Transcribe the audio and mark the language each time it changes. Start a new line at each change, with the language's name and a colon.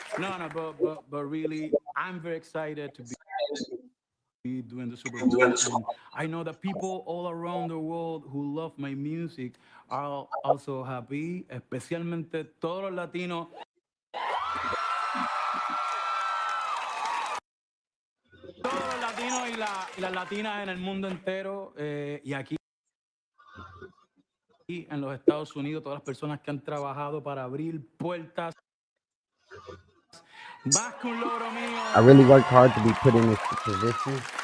English: No, but really, I'm very excited to be doing the Super Bowl, and I know that people all around the world who love my music are also happy,
Spanish: especialmente todos los latinos. Todos los latinos y las latinas en el mundo entero, y aquí en los Estados Unidos, todas las personas que han trabajado para abrir puertas. Más que un logro mío.
English: I really worked hard to be put in this position.